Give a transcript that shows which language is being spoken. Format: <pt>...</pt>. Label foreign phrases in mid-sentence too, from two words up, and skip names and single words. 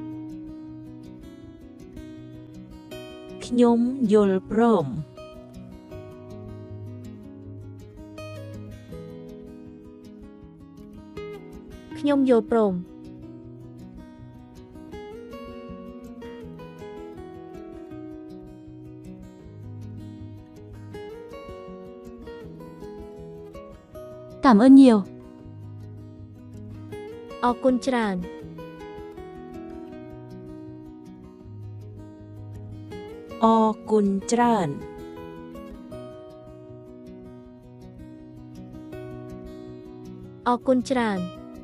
<km>ខ្ញុំយល់ព្រម ខ្ញុំយល់ព្រម</km> <vi>Cảm ơn nhiều.</vi> <km>អរគុណច្រើន អរគុណច្រើន អរគុណច្រើន</km>